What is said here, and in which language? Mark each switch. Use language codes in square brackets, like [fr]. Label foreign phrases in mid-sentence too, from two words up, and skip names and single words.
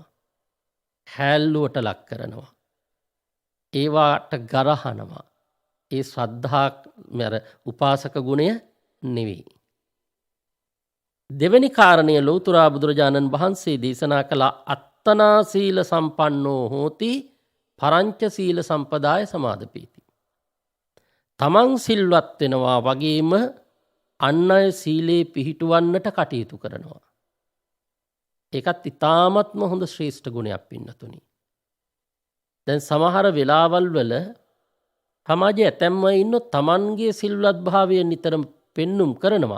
[si] හැල්ලුවට ලක් කරනවා. ඒවාට ගරහනවා. ඒ ශ්‍රද්ධා උපාසක ගුණය නෙවෙයි. දෙවැනි කාරණය ලෞතුරා බුදුරජාණන් වහන්සේ දේශනා කළ [pi] අත්තනා සීල සම්පන්නෝ හෝති පරංච සීල සම්පදාය සමාදපීති. [si] තමන් සිල්වත් වෙනවා වගේම අන් අය සීලේ පිහිටුවන්නට කටයුතු කරනවා. ඒකත් ඉතාමත්ම හොඳ ශ්‍රේෂ්ඨ ගුණයක් පින්නතුනි. දැන් සමහර වෙලාවල් වල සමාජයේ ඇතැම්ම ඉන්නෝ තමන්ගේ සිල්වත් භාවය නිතරම පෙන්눔 කරනවා.